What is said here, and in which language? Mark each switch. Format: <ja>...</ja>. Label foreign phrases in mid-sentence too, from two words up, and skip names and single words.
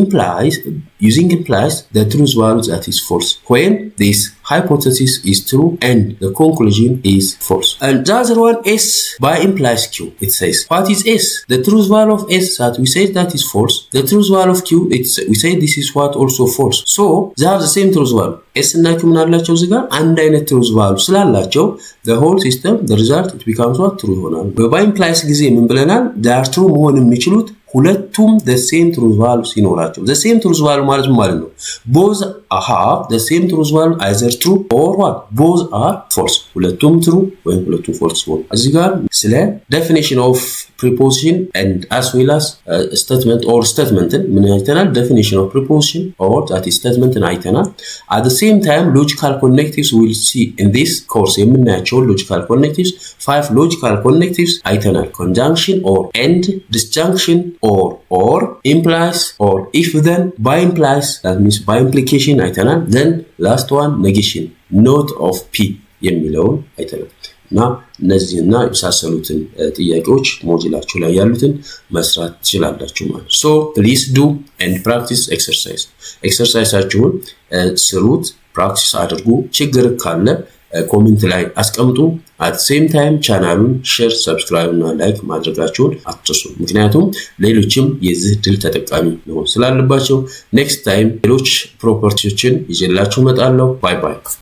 <en>using implies the truth value that is false when this hypothesis is true and the conclusion is false and the other one S by implies Q it says what is S the truth value of S that we say that is false the truth value of Q we say this is what also false so they have the same truth</en> <am>value S እና Q ምን አላቸው እዚህ ጋር አንድ አይነት truth value ስላላቸው</am> <en>the whole system the result it becomes what</en> <am>true ይሆናል</am> <en>by implies</en> <am>ጊዜ ምን ብለናል</am> <en>they are true</en> <am>መሆን የሚችሉት ሁለቱም</am> <en>the same truth value</en> <am>ሲኖራቸው</am> <en>the same truth value</en> <am>ማለት ነው</am> <en>both have the same truth value either true or what both are false</en> <am>ሁለቱም true ወይም ሁለቱም false ሲሆኑ እዚህ ጋር ስለ</am> <en>definition of preposition and as well as statement or statement ምን አይተናል definition of preposition or that is statement አይተናል at the same time logical connectives we'll see in this course የምናያቸው logical connectives 5 logical connectives አይተናል conjunction or and disjunction or implies or if then by implies that means by implication አይተናል then</en> <am>last one negation</am> <en>not of p</en> <am>የሚለውን አይተናል እና እነዚህና የመሳሰሉትን ጥያቄዎች ሞጁላችሁ ላይ ያሉትን መስራት ትችላላችሁ ማለት</am> <en>so please do and practice</en> <am>exerciseአችሁን ስሩት practice አድርጉ ችግር ካለ ኮሜንት ላይ አስቀምጡ</am> <en>at the same time</en> <am>ቻናሉን</am> <en>share subscribe</en> <am>እና like ማድረጋችሁን አትርሱ ምክንያቱም ሌሎችም የዚህ ድል ተጠቃሚ መሆን ስላለባቸው</am> <en>next time</en> <am>ሌሎች ፕሮፐርቲዎችን ይዤላችሁ መጣለሁ</am> <en>bye bye</en>